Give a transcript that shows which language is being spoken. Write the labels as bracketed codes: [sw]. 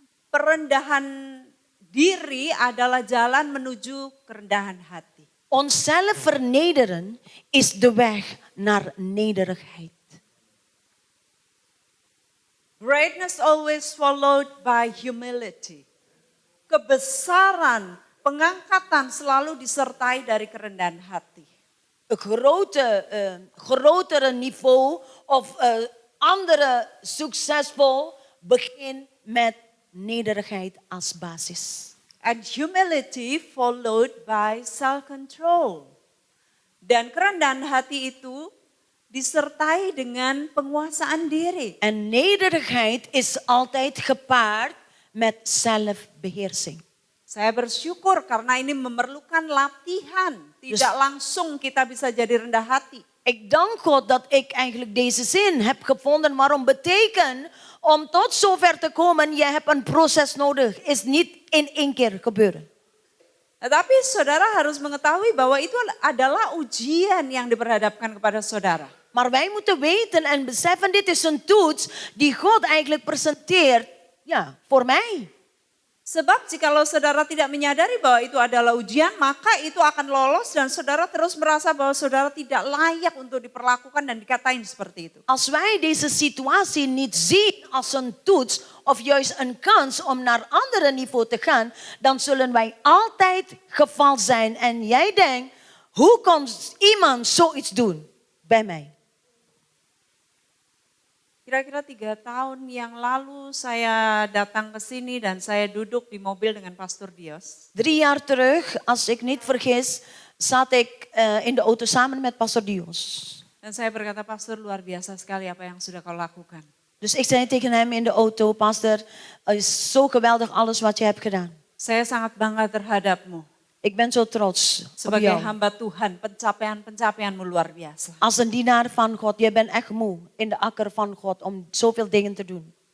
[id] Perendahan diri adalah jalan menuju kerendahan hati. [nl] Onszelf vernederen is de weg naar nederigheid. [en] Greatness always followed by humility. [id] Kebesaran, pengangkatan selalu disertai dari kerendahan hati. [nl] Een grotere niveau of andere succesvol begin met nederigheid als basis. [en] And humility followed by self-control. [id] Dan kerendahan hati itu disertai dengan penguasaan diri. [nl] En nederigheid is altijd gepaard met zelfbeheersing. [id] Saya bersyukur karena ini memerlukan latihan. Tidak langsung kita bisa jadi rendah hati. [nl] Ik dank God dat ik eigenlijk deze zin heb gevonden. Waarom betekent, om tot zover te komen, je hebt een proces nodig. Is niet in één keer gebeuren. [id] Tetapi saudara harus mengetahui bahwa itu adalah ujian yang diperhadapkan kepada saudara. [nl] Maar wij moeten weten en beseffen, dit is een toets die God eigenlijk presenteert, ja, voor mij. [id] Sebab jikalau saudara tidak menyadari bahwa itu adalah ujian, maka itu akan lolos dan saudara terus merasa bahwa saudara tidak layak untuk diperlakukan dan dikatain seperti itu. [nl] Als wij deze situatie niet zien als een toets of juist een kans om naar andere niveau te gaan, dan zullen wij altijd geval zijn. En jij denkt, hoe kan iemand zoiets doen bij mij? [id] Kira-kira 3 tahun yang lalu saya datang ke sini dan saya duduk di mobil dengan Pastor Dios. [nl] 3 jaar terug, als ik niet vergis, zat ik in de auto samen met Pastor Dios. [id] Dan saya berkata, Pastor, luar biasa sekali apa yang sudah kau lakukan. [nl] Dus ik zei tegen hem in de auto, Pastor, het is zo geweldig alles wat je hebt gedaan. [id] Saya sangat bangga terhadapmu. [nl] Ik ben zo trots op [id] Sebagai [nl] jou. [id] hamba Tuhan, pencapaian-pencapaianmu luar biasa. [nl] Als een dienaar van God, je bent echt moe in de akker van God om zoveel dingen te doen.